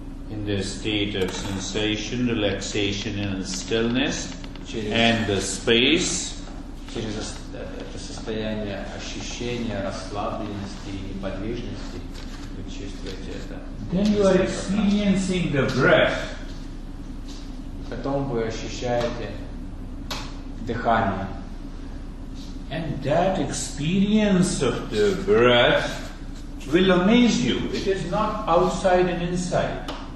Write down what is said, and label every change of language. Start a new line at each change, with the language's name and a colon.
English: in the state of sensation, relaxation and stillness,
Russian: Через
English: and the space.
Russian: Через это состояние ощущения расслабленности и неподвижности вы чувствуете это.
English: Then you are experiencing the breath.
Russian: Потом вы ощущаете дыхание.
English: And that experience of the breath will amaze you. It is not outside and inside.